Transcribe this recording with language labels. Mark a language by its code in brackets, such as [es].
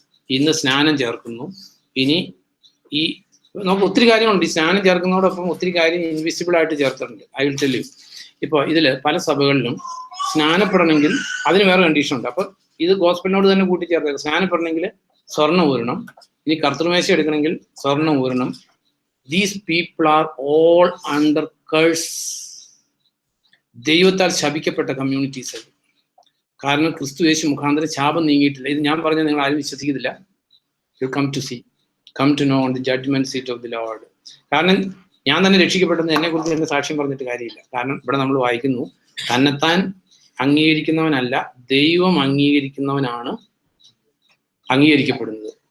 [ml] ഇന്ന് സ്നാനം ചേർക്കുന്നു. ഇനി നമുക്ക് ഒത്തിരി കാര്യങ്ങളുണ്ട്. ഈ സ്നാനം ചേർക്കുന്നതോടൊപ്പം ഒത്തിരി കാര്യം ഇൻവിസിബിൾ ആയിട്ട് ചേർത്തിട്ടുണ്ട്. [en] I will tell you. [ml] ഇപ്പൊ ഇതില് പല സഭകളിലും സ്നാനപ്പെടണമെങ്കിൽ അതിന് വേറെ കണ്ടീഷൻ ഉണ്ട്. അപ്പൊ ഇത് ഗോസ്പലിനോട് തന്നെ കൂട്ടിച്ചേർത്തത്. സ്നാനപ്പെടണമെങ്കിൽ സ്വർണ്ണം ഊരണം, ഇനി കർത്തൃമേശ എടുക്കണമെങ്കിൽ സ്വർണ്ണം ഊരണം. [en] These people are all under curse. [ml] ദൈവത്താൽ ശപിക്കപ്പെട്ട കമ്മ്യൂണിറ്റീസ്. കാരണം ക്രിസ്തു യേശു മുഖാന്തരം ശാപം നീങ്ങിയിട്ടില്ല. ഇത് ഞാൻ പറഞ്ഞാൽ നിങ്ങൾ ആരും വിശ്വസിക്കുന്നില്ല. [en] You come to know on the judgment seat of the Lord. [ml] കാരണം ഞാൻ തന്നെ രക്ഷിക്കപ്പെട്ടെന്ന് എന്നെ കുറിച്ച് എന്നെ സാക്ഷ്യം പറഞ്ഞിട്ട് കാര്യമില്ല. കാരണം ഇവിടെ നമ്മൾ വായിക്കുന്നു, തന്നെത്താൻ അംഗീകരിക്കുന്നവനല്ല, ദൈവം അംഗീകരിക്കുന്നവനാണ് അംഗീകരിക്കപ്പെടുന്നത്.